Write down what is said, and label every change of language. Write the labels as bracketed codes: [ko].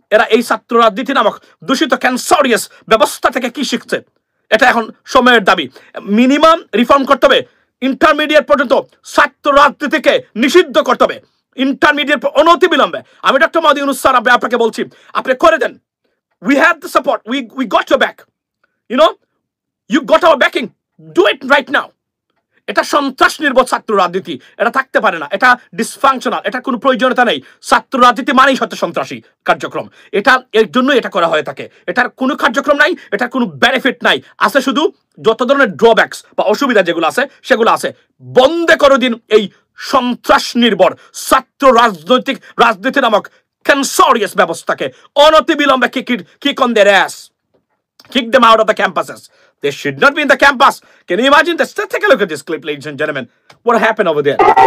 [bn] এরা এই ছাত্র রাজনীতি নামক দূষিত ক্যান্সারিয়াস ব্যবস্থা থেকে কি শিখছে, এটা এখন সময়ের দাবি। মিনিমাম রিফর্ম করতে হবে। ইন্টারমিডিয়েট পর্যন্ত ছাত্র রাজনীতিকে নিষিদ্ধ করতে হবে। ইন্টারমিডিয়েট অনতিবিলম্বে। আমি ডক্টর মোহাম্মদ ইউনূস স্যার আপনাকে বলছি, আপনি করে দেন। [en] We have the support. We got your back. You know, you got our backing. Do it right now. [bn] এটা সন্ত্রাস নির্ভর ছাত্র রাজনীতি, এটা থাকতে পারে না। এটা ডিসফাংশনাল, এটা কোনো প্রয়োজনীয়তা নেই। ছাত্র রাজনীতি মানেই হচ্ছে সন্ত্রাসী কার্যক্রম। এটা এর জন্য এটা করা হয়ে থাকে। এটার কোনো কার্যক্রম নাই, এটার কোনো বেনিফিট নাই। আছে শুধু যত ধরনের ড্রব্যাকস বা অসুবিধা যেগুলো আছে সেগুলো আছে। বন্ধ করে দিন এই সন্ত্রাস নির্ভর ছাত্র রাজনীতি নামক cancerous ব্যবস্থাকে অনতিবিলম্বে [en] kick on their ass. Kick them out of the campuses. They should not be in the campus. Can you imagine this? Take a look at this clip, ladies and gentlemen. What happened over there?